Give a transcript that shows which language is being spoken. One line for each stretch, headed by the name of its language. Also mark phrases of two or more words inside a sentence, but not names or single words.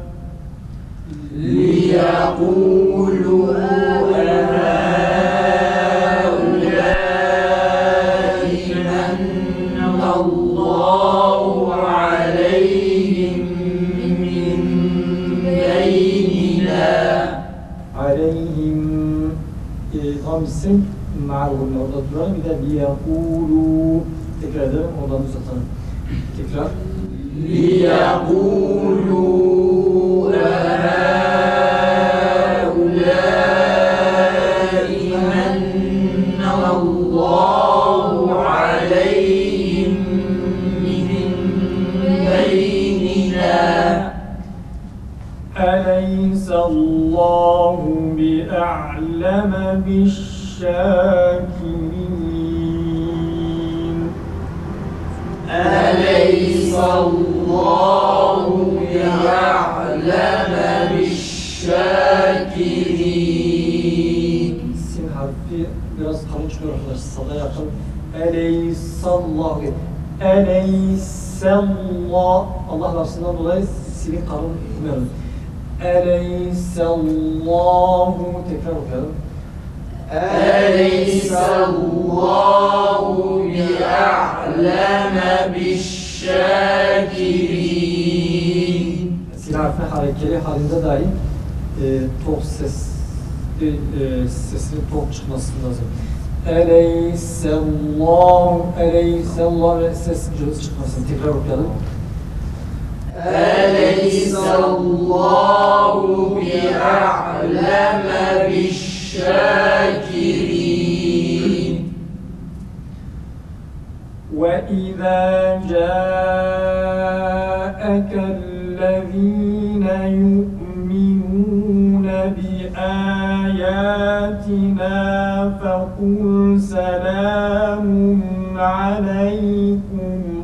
Arabic: ليقولوا أهؤلاء من الله عليهم من بيننا.
Turkish: عليهم tam isim ma'lum orada duran bir de liyakulu tekrar edelim oradan uzatalım. Tekrar.
Arabic: ليقولوا أهؤلاء من الله عليهم من بيننا. أليس الله بأعلم بالشاكرين. أليس الله بأعلم بالشاكرين.
Turkish: Sin harfi biraz kalın çıkıyor arkadaşlar. Sada yakın. Eleysallah. Eleysallah. Allah lafzından dolayı sinin kalın okuyoruz. Eleysallahu. Tekrar okuyalım.
Arabic: أليس الله بأعلم بالشاكرين.
Turkish: Sin harfine harekeli halinde dahi tok sesinin tok çıkması lazım. Eleysallahu ve ses cılız çıkmasın. Tekrar okuyalım.
Arabic: أليس الله بأعلم بالشاكرين. وإذا جاءك الذين يؤمنون بآياتنا فقل سلام عليكم.